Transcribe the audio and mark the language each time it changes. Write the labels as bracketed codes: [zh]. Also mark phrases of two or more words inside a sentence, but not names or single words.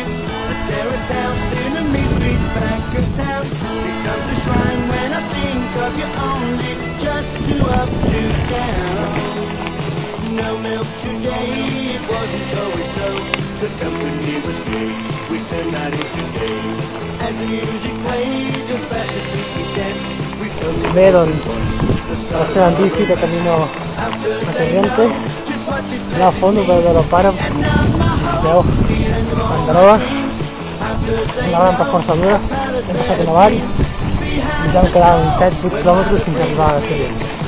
[en] A terraced house in a mean street back of town becomes a shrine when I think of you only. Just two up, two down. No milk today, it wasn't always so. The company was gay, we turned night into day. As the music played, the fact that we could dance, we felt [ca] Bé, doncs, estem en bici [es] de camino a [ca] Corrientes. Allà al fons ho veu veure el pare, veu, banderoles, anaven per força dura, hem passat una vall i ja em quedaven 7-8 quilòmetres fins a arribar a Sallent.